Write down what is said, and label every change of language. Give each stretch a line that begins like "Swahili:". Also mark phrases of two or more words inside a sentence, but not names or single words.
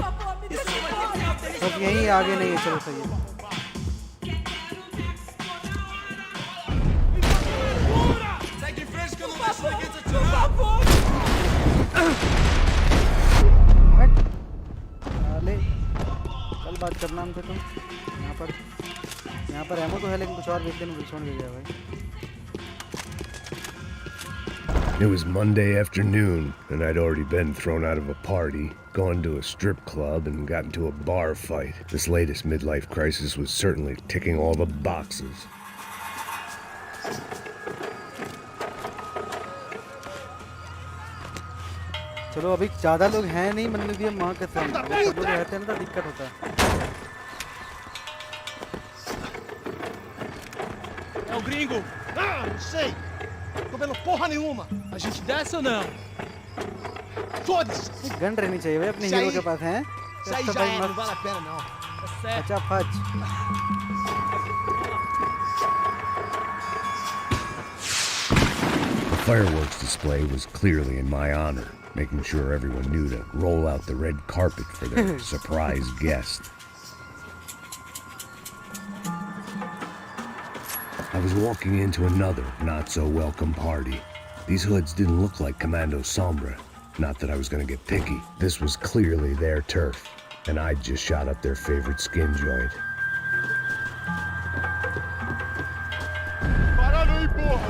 Hindi: सब यहीं आगे नहीं है, चलो सही है। कल बात करना हमसे तुम यहाँ पर एमो तो है लेकिन कुछ और देखते हैं, छोड़ के गया भाई।
English: It was Monday afternoon, and I'd already been thrown out of a party, gone to a strip club, and got into a bar fight. This latest midlife crisis was certainly ticking all the boxes.
Hindi: चलो अभी ज़्यादा लोग हैं नहीं, मन्नू भी माँ के साथ सब लोग रहते हैं ना तो दिक्कत होता है।
Portuguese: É o gringo? Ah, não sei. Tô vendo porra nenhuma. A gente desce ou não? Foda-se.
Hindi: गन रहनी चाहिए भाई अपने हीरो के पास हैं।
Portuguese: Isso aí já é, não vale a pena não. É certo.
Hindi: अच्छा फच।
English: The fireworks display was clearly in my honor, making sure everyone knew to roll out the red carpet for their surprise guest. I was walking into another not-so-welcome party. These hoods didn't look like Commando Sombra. Not that I was going to get picky. This was clearly their turf, and I'd just shot up their favorite skin joint.
Portuguese: Parado aí, porra.